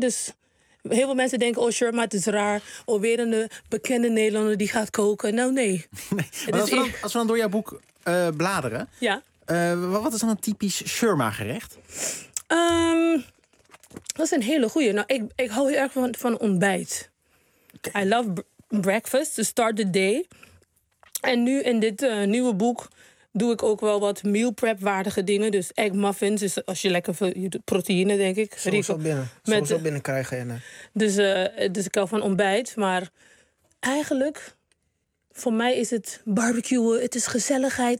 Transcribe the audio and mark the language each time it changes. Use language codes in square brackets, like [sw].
[nl] Dus heel veel mensen denken, oh, sure, maar het is raar. Oh, weer een bekende Nederlander die gaat koken. Nou, nee. Als we dan door jouw boek bladeren. Ja. Wat is dan een typisch Shurma-gerecht? Dat is een hele goeie. Nou, ik hou heel erg van ontbijt. Okay. [en] I love breakfast, to start the day. [nl] En nu in dit nieuwe boek doe ik ook wel wat meal prep waardige dingen. Dus egg muffins, dus als je lekker veel proteïne, denk ik. Soms al binnen. Soms al binnen krijgen. En, dus ik hou van ontbijt. Maar eigenlijk, voor mij is het barbecuen, het is gezelligheid.